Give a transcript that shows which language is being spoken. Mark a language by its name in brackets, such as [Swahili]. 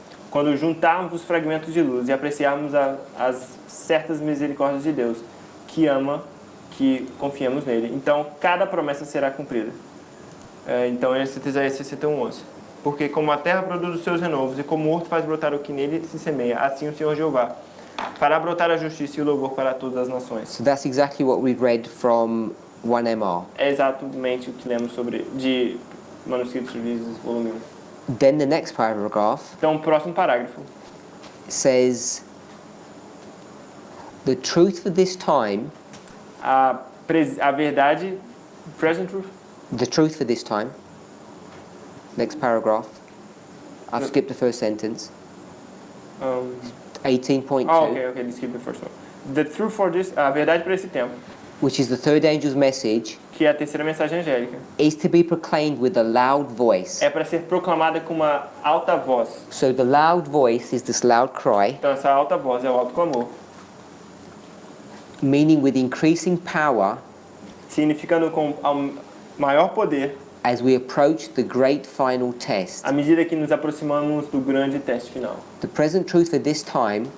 [Portuguese] Quando juntarmos os fragmentos de luz e apreciarmos as certas misericórdias de Deus, que ama, que confiamos nele, então cada promessa será cumprida. Então esse é Isaías 61:11. Porque como a terra produz os seus renovos e como o horto faz brotar o que nele se semeia, assim o Senhor Jeová fará brotar a justiça e o louvor para todas as nações. [English] So that's exactly what we read from 1MR. [Portuguese] É exatamente o que lemos de Manuscritos Revisos, volume 1. [English] Then the next paragraph [Portuguese] Então, o próximo parágrafo [English] says, the truth for this time, [Portuguese] a verdade, [English] present truth, the truth for this time, next paragraph, I've skipped the first sentence, 18.2, ok, skip the first one. The truth for this, [Portuguese] a verdade para esse tempo, [English] which is the third angel's message, [Portuguese] que é a terceira mensagem angélica, [English] is to be proclaimed with a loud voice. [Portuguese] é para ser proclamada com uma alta voz. [English] So the loud voice is this loud cry, [Portuguese] Então, essa alta voz é o alto clamor, [English] meaning with increasing power [Portuguese] significando com maior poder [English] as we approach the great final test. [Portuguese] à medida que nos aproximamos do grande teste final. [English] The present truth for this time